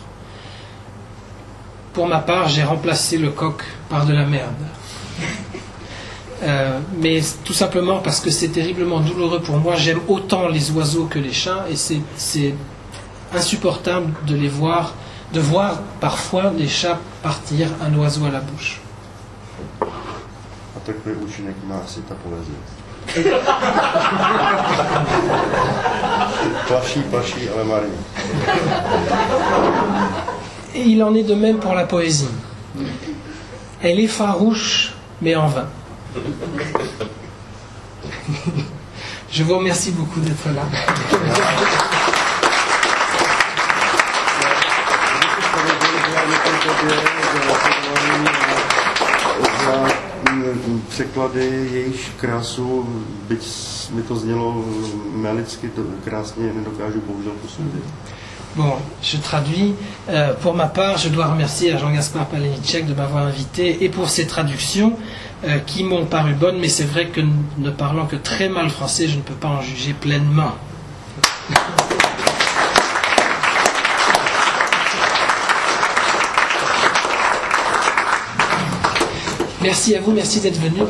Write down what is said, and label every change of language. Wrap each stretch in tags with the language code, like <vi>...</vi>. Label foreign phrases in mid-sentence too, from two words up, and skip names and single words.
<fr>Pour ma part, j'ai remplacé le coq par de la merde. Mais tout simplement parce que c'est terriblement douloureux pour moi. J'aime autant les oiseaux que les chats et c'est insupportable de voir parfois les chats partir un oiseau à la bouche.</fr> <cs>A takový účinek má asi ta poezie. Plaší, ale marně.</cs> <fr>Et il en est de même pour la poésie. Elle est farouche, mais en vain. Je vous remercie beaucoup d'être là.</fr> <cs>Překlady, jejíž krásu, byť mi to znělo melicky, to krásně nedokážu bohužel posoudit.</cs> <fr>Bon, je traduis. Pour ma part, je dois remercier à Jean-Gaspard Palenicek de m'avoir invité et pour ses traductions qui m'ont paru bonnes, mais c'est vrai que ne parlant que très mal français, je ne peux pas en juger pleinement. Merci à vous, merci d'être venus.</fr>